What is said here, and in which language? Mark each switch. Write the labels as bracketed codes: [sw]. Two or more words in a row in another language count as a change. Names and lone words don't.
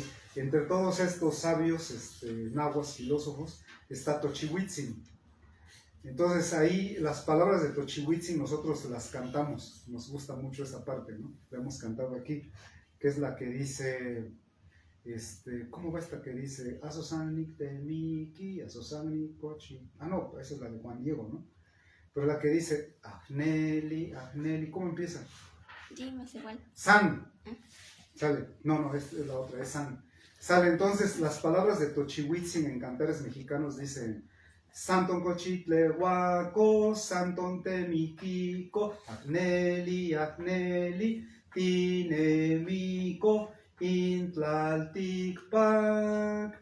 [es] Entre todos estos sabios, nahuas, filósofos, está Tochihuitzin. Entonces ahí las palabras de Tochihuitzin nosotros las cantamos, nos gusta mucho esa parte, ¿no? La hemos cantado aquí, que es la que dice, ¿cómo va esta que dice? [nah] Asosanik temiki, asosanik kochi. [es] Ah, no, esa es la de Juan Diego, ¿no? Pero la que dice, [nah] Agneli, Agneli, [es] ¿cómo empieza? Sí, más igual. San. Sale, no, es la otra, es San. Sale, entonces las palabras de Tochihuitzin en cantares mexicanos dicen, [nah] Santon cochitle huaco, Santon temiquico, Agneli, Agneli, Tinemico, Intlalticpac.